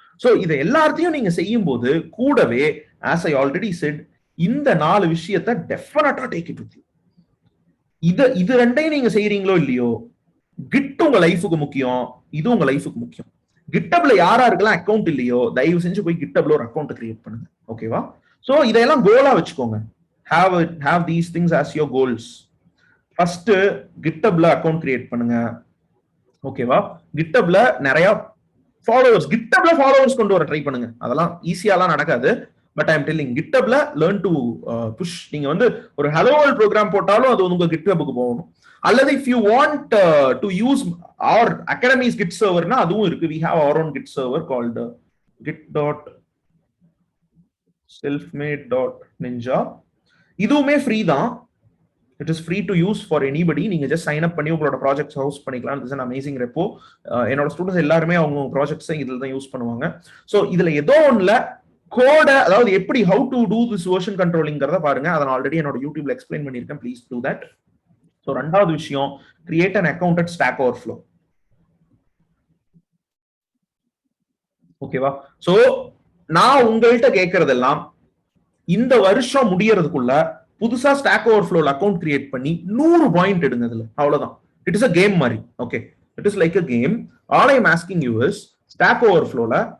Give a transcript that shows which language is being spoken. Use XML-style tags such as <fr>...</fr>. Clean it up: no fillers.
<ta>So இதை எல்லாத்தையும் நீங்க செய்யும் போது கூடவே,</ta> <en>as I already said,</en> <ta>இந்த 4 விஷயத்தை டெஃபினட்டா</ta> <en>Take it with you.</en> <ta>இது ரெண்டையும் நீங்க செய்யறீங்களோ இல்லையோ, கிட் உங்க லைஃபுக்கு முக்கியம், இது உங்க லைஃபுக்கு முக்கியம். கிட்டப்ல யாருக்கெல்லாம் அக்கௌண்ட் இல்லையோ தயவு செஞ்சு போய் கிட்டப்ல ஒரு அக்கௌண்ட் கிரியேட் பண்ணுங்க. ஓகேவா? சோ இதெல்லாம் கோலா வச்சுக்கோங்க.</ta> <en>Have these things as your goals.</en> <ta>First, GitHubல account create பண்ணுங்க. ஓகேவா? GitHubல நிறைய ஃபாலோவர்ஸ், GitHubல ஃபாலோவர்ஸ் கொண்டு வர ட்ரை பண்ணுங்க. அதெல்லாம் ஈஸியாலாம் நடக்காது.</ta> <en>But I am telling, GitHubல learn to push.</en> <ta>நீங்க வந்து ஒரு hello world ப்ரோக்ராம் போட்டாலும் அது உங்க GitHubக்கு போகணும். அல்லது</ta> <en>if you want to use our academy's Git server</en> <ta>னா அதுவும் இருக்கு.</ta> <en>We have our own Git server called git.selfmade.ninja.</en> <ta>இதுவுமே ஃப்ரீ தான்.</ta> <en>It is free to use for anybody.</en> <ta>நீங்க ஜஸ்ட் சைன் அப் பண்ணி உங்களோட ப்ராஜெக்ட்ஸ் ஹவுஸ் பண்ணிக்கலாம்.</ta> <en>It's an amazing repo.</en> <ta>என்னோட ஸ்டூடெண்ட்ஸ் எல்லாருமே அவங்க ப்ராஜெக்ட்ஸை இதுல தான் யூஸ் பண்ணுவாங்க. ஸோ இதுல ஏதோ ஒன்றுல கோட, அதாவது எப்படி</ta> <en>how to do this version controlling</en> <ta>ங்கிறத பாருங்க. அதை நான் ஆல்ரெடி என்னோட யூடியூப்ல எக்ஸ்பிளைன் பண்ணியிருக்கேன்.</ta> <en>Please do that. So</en> <ta>2வது விஷயம்,</ta> <en>Create an account at Stack Overflow.</en> <ta>ஓகேவா? ஸோ நான் உங்கள்கிட்ட கேட்கறதெல்லாம், இந்த வருஷம் முடியறதுக்குள்ள புதுசா ஸ்டாக் ஓவர்ஃப்ளோல அக்கௌண்ட் கிரியேட் பண்ணி 100 பாயிண்ட் எடுங்க. அதுல அவ்வளவுதான்.</ta> <en>It is a game மாதிரி. Okay, it is like a game. All I am asking you is, stack ஓவர்ஃப்ளோல</en>